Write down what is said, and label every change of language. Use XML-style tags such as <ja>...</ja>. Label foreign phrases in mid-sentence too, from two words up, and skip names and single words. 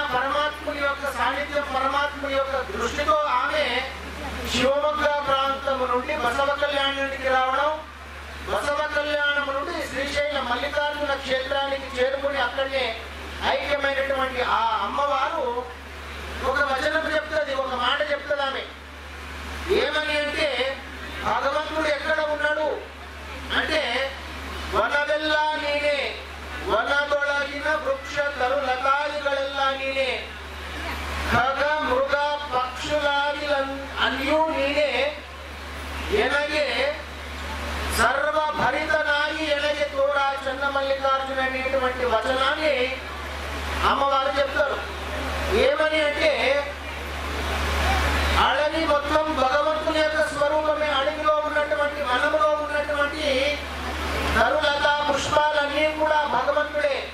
<te>పరమాత్ముని యొక్క సాన్నిధ్యం, పరమాత్ముని యొక్క దృష్టితో ఆమె శివమొగ్గ ప్రాంతం నుండి బసవ కళ్యాణానికి రావడం, బసవ కళ్యాణం నుండి శ్రీశైల మల్లికార్జున క్షేత్రానికి చేరుకుని అక్కడనే ఐక్యమైనటువంటి ఆ అమ్మవారు ఒక వచనం చెప్తుంది, ఒక మాట చెప్తుంది. ఆమె ఏమని అంటే భగవంతుడు ఎక్కడ ఉన్నాడు అంటే</te> <kn>ವನವೆಲ್ಲ ನೀನೆ, ವನದೊಳಗಿನ ವೃಕ್ಷ ತರುಲತಾದಿಗಳೆಲ್ಲ ನೀನೆ, ಖಗ ಮೃಗ ಪಕ್ಷುಲಾದಿ ಅಲ್ಲಿಯೂ ನೀನೆ, ಎನಗೆ ಸರ್ವಭರಿತನಾಯಿ ಎನಗೆ ತೋಡಾ ಚೆನ್ನ ಮಲ್ಲಿಕಾರ್ಜುನ</kn> <te>అనేటువంటి వచనాన్ని అమ్మవారు చెప్తారు. ఏమని అంటే అడవి మొత్తం భగవంతుని యొక్క స్వరూపమే. అడవిలో ఉన్నటువంటి వనములో ఉన్నటువంటి తరులతా పుష్పాలన్నీ కూడా భగవంతుడే.</te>